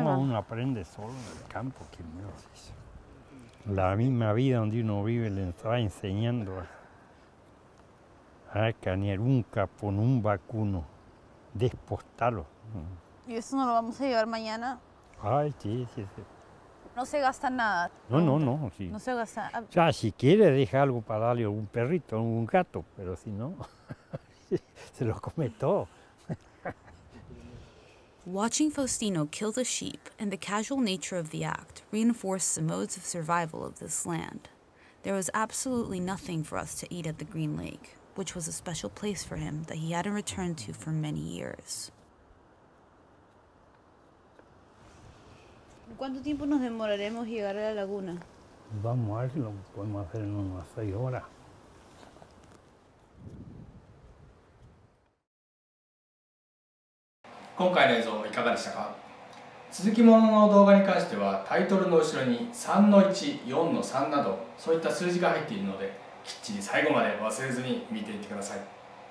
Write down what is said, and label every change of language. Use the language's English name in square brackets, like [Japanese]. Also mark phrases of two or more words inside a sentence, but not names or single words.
[Spanish] No, uno aprende solo en el campo. La misma vida donde uno vive le va enseñando a carnear un capón, un vacuno, despostarlo. ¿Y eso no lo vamos a llevar mañana? Ay, sí. No se gasta nada. No, sí. No se gasta. O sea, si quiere deja algo para darle a un perrito, a un gato, pero si no, se lo come todo. [English] Watching Faustino kill the sheep and the casual nature of the act reinforced the modes of survival of this land. There was absolutely nothing for us to eat at the Green Lake, which was a special place for him that he hadn't returned to for many years. [Spanish] ¿Cuánto tiempo nos demoraremos llegar a la laguna? Vamos a ver si lo podemos hacer en unas 6 horas. [Japanese] 今回の映像いかがでしたか？続きものの動画に関してはタイトルの後ろに3の1、4の3などそういった数字が入っているのできっちり最後まで忘れずに見ていってください。